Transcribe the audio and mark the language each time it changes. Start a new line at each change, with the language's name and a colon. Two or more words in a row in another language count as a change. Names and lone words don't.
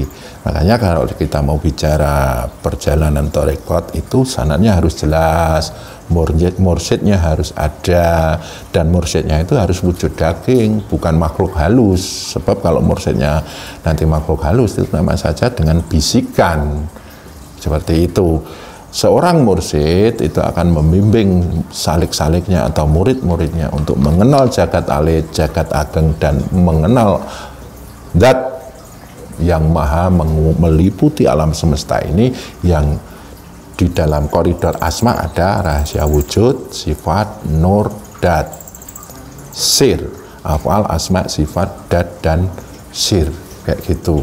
Indonesian: Makanya kalau kita mau bicara perjalanan tarekat itu sanadnya harus jelas, mursyidnya harus ada, dan mursyidnya itu harus wujud daging, bukan makhluk halus. Sebab kalau mursyidnya nanti makhluk halus itu sama saja dengan bisikan. Seperti itu. Seorang mursyid itu akan membimbing salik-saliknya atau murid-muridnya untuk mengenal
Javanese: jagat alit, jagat ageng,
Indonesian: dan mengenal zat yang maha meliputi alam semesta ini, yang di dalam koridor asma ada rahasia wujud, sifat, nur, dat, sir, afal, asma, sifat, dat, dan sir, kayak gitu.